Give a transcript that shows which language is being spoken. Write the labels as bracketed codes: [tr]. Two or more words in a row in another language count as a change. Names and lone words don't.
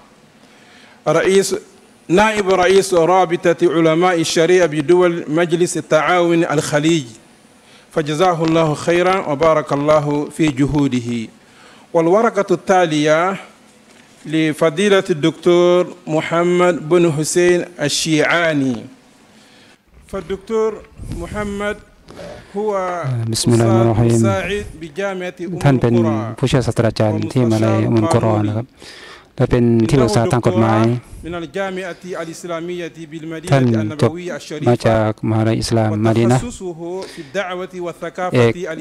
[ar] نائب رئيس رابطة علماء الشريعة بدول مجلس التعاون الخليج فجزاه الله خيرا وبارك الله في جهوده والورقة التالية لفضيلة الدكتور محمد بن حسين الشيعاني فالدكتور محمد بسم الله الرحيم [th] ท่านเป็นผู้ช่วยศาสตราจารย์ที่มหาวิทยาลัยอุมกุรอานนะครับและเป็นที่ปรึกษาทางกฎหมายท่านจบมาจากมหาวิทยาลัยอิสลามมะดีนะห์เอก